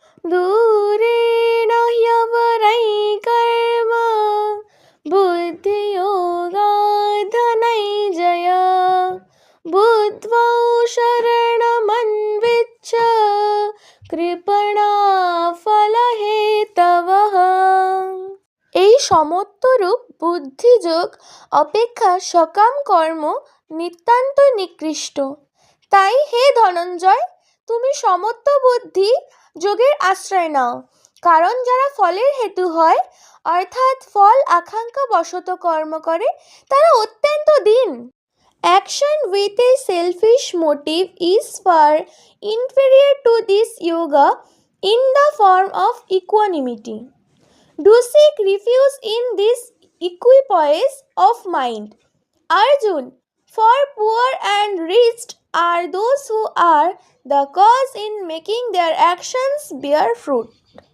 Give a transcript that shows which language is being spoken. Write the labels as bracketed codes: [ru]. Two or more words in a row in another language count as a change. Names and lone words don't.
[sa] दूरेण ह्यवरै कर्म बुद्धियोगाधनञ्जय बुद्ध्वा शरणमन्विच्छ কৃপণা ফলহেতবঃ। [bn] এই সমত্বরূপ বুদ্ধিযোগ অপেক্ষা সকাম কর্ম নিতান্ত নিকৃষ্ট। তাই হে ধনঞ্জয়, তুমি সমত্ব বুদ্ধি যোগের আশ্রয় নাও। কারণ যারা ফলের হেতু হয়, অর্থাৎ ফল আকাঙ্ক্ষা বশত কর্ম করে, তারা অত্যন্ত দীন। [en] Action with a selfish motive is far inferior to this yoga in the form of equanimity. Do seek refuge in this equipoise of mind. Arjun, for poor and rich are those who are the cause in making their actions bear fruit.